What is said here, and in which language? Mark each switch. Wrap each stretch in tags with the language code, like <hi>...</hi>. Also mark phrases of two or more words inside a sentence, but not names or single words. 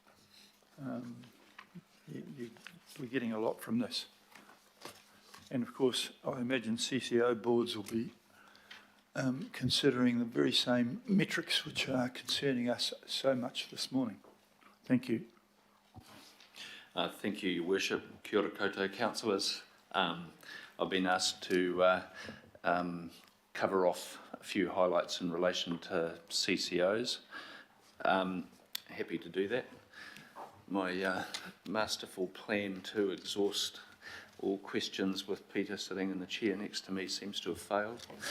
<en>We're getting a lot from this. And of course, I imagine CCO boards will be considering the very same metrics which are concerning us so much this morning. Thank you. Thank you, Your Worship.</en> <mi>Kia ora koutou,</mi> <en>councillors. I've been asked to cover off a few highlights in relation to CCOs. Happy to do that. My masterful plan to exhaust all questions with Peter sitting in the chair next to me seems to have failed.</en>